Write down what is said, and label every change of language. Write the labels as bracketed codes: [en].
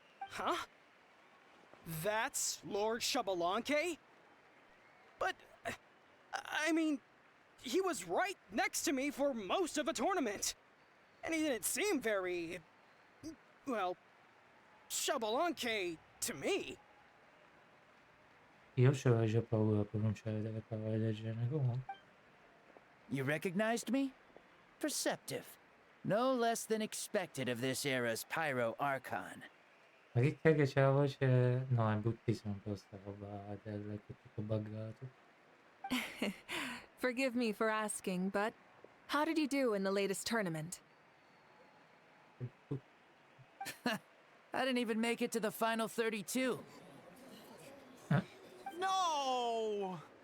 [en] Huh? That's Lord Xbalanque? But, I mean, he was right next to me for most of the tournament. And he didn't seem very, well, Xbalanque to me. [it] Io c'avevo già paura a pronunciare delle parole del genere comunque. [en] You recognized me? Perceptive. No less than expected of this era's Pyro Archon. [it] Ma che cacchio c'è la voce? No, è bruttissima un po' sta roba del che è tutto buggato. [en] Forgive me for asking, but how did you do in the latest tournament? I didn't even make it to the final 32. No!